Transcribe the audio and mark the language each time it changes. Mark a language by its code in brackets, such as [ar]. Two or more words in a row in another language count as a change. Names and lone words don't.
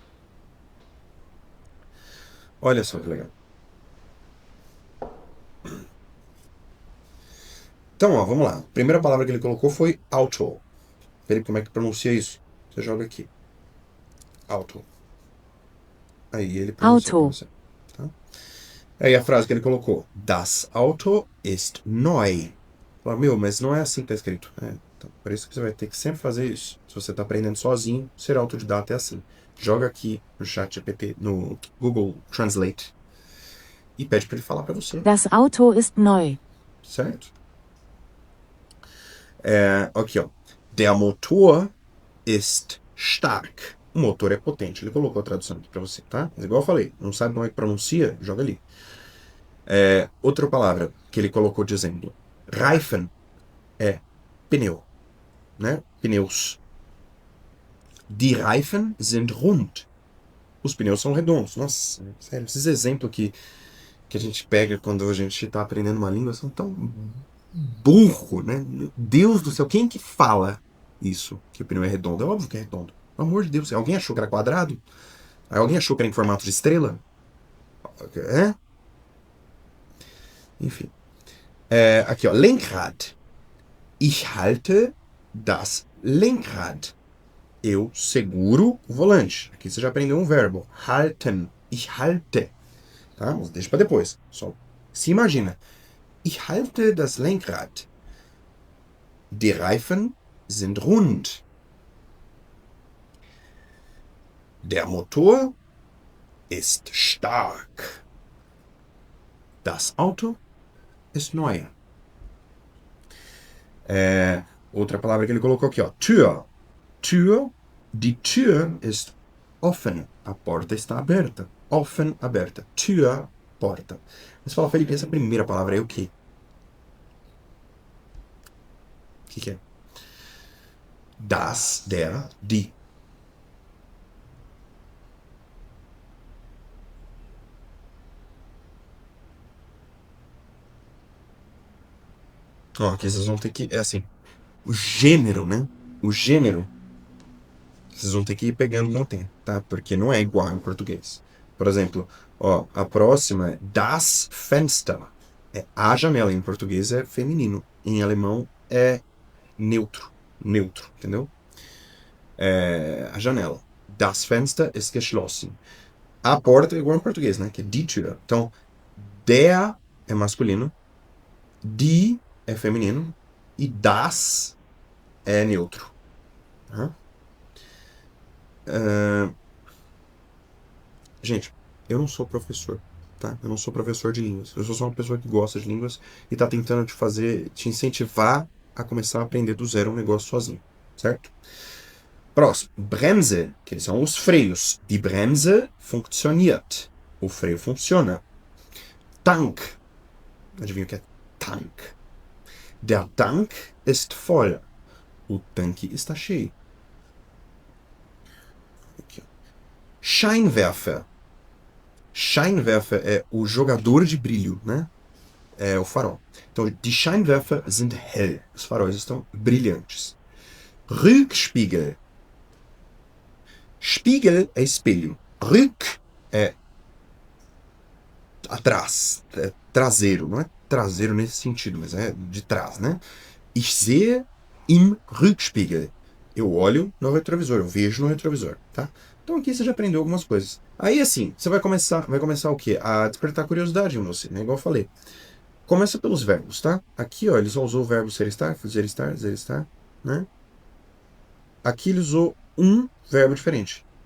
[pt] Olha só que legal. Então, ó, vamos lá. A primeira palavra que ele colocou foi auto. Felipe, como é que pronuncia isso? Você joga aqui. Auto. Aí ele pronuncia Auto. pra você. Tá? Aí a frase que ele colocou. [de] Das Auto ist neu. [pt] Fala, meu, mas não é assim que tá escrito. Então, por isso que você vai ter que sempre fazer isso. Se você tá aprendendo sozinho, ser autodidata é assim. Joga aqui no chat GPT, no Google Translate, e pede para ele falar para você. [de] Das Auto ist neu. [pt] Certo? Aqui, ó. [de] Der Motor ist stark. [pt] O motor é potente. Ele colocou a tradução aqui para você, tá? Mas igual eu falei, não sabe como é que pronuncia? Joga ali. Outra palavra que ele colocou de exemplo. Reifen é pneu, né? Pneus. [de] Die Reifen sind rund. [pt] Os pneus são redondos. Nossa, sério, esses exemplos que a gente pega quando a gente está aprendendo uma língua são tão burro, né? Meu Deus do céu, quem que fala isso? Que o pneu é redondo? É óbvio que é redondo. Pelo amor de Deus, alguém achou que era quadrado? Aí alguém achou que era em formato de estrela? Enfim. Aqui, ó. [de] Lenkrad. Ich halte das Lenkrad. [pt] Eu seguro o volante. Aqui você já aprendeu um verbo. [de] Halten. Ich halte. [pt] Tá? Mas deixa pra depois. Só se imagina. [de] Ich halte das Lenkrad. Die Reifen sind rund. Der Motor ist stark. Das Auto ist neu. [pt] Outra palavra que ele colocou aqui, ó. [de] Tür. Tür. Die Tür ist offen. [pt] A porta está aberta. Offen, aberta. Tür, porta. Mas fala, Felipe, essa primeira palavra é o quê? O que é? [de] Das, der, die. [pt] Ó, aqui vocês vão ter que... É assim. O gênero, né? O gênero. Vocês vão ter que ir pegando no tempo, tá? Porque não é igual em português. Por exemplo, ó, a próxima é [de] das Fenster. [pt] É a janela. Em português é feminino. Em alemão é neutro, entendeu? A janela. [de] Das Fenster ist geschlossen. [pt] A porta é igual em português, né? Que é [de] die Tür. [pt] Então, der é masculino, die é feminino e das é neutro. Uhum. Gente, eu não sou professor, tá? Eu não sou professor de línguas. Eu sou só uma pessoa que gosta de línguas e tá tentando te incentivar a começar a aprender do zero um negócio sozinho, certo? Próximo, Bremse, que são os freios. [de] Die Bremse funktioniert. [pt] O freio funciona. Tank. Adivinha o que é Tank? [de] Der Tank ist voll. [pt] O tanque está cheio. Aqui. Scheinwerfer. Scheinwerfer é o jogador de brilho, né? É o farol. Então, [de] die Scheinwerfer sind hell. [pt] Os faróis estão brilhantes. Rückspiegel. Spiegel é espelho. Rück é atrás, é traseiro. Não é traseiro nesse sentido, mas é de trás, né? [de] Ich sehe im Rückspiegel. [pt] Eu olho no retrovisor, eu vejo no retrovisor, tá? Então aqui você já aprendeu algumas coisas. Aí assim, você vai começar o quê? A despertar curiosidade em você, né? Igual eu falei. Começa pelos verbos, tá? Aqui, ó, ele só usou o verbo ser estar, né? Aqui ele usou um verbo diferente.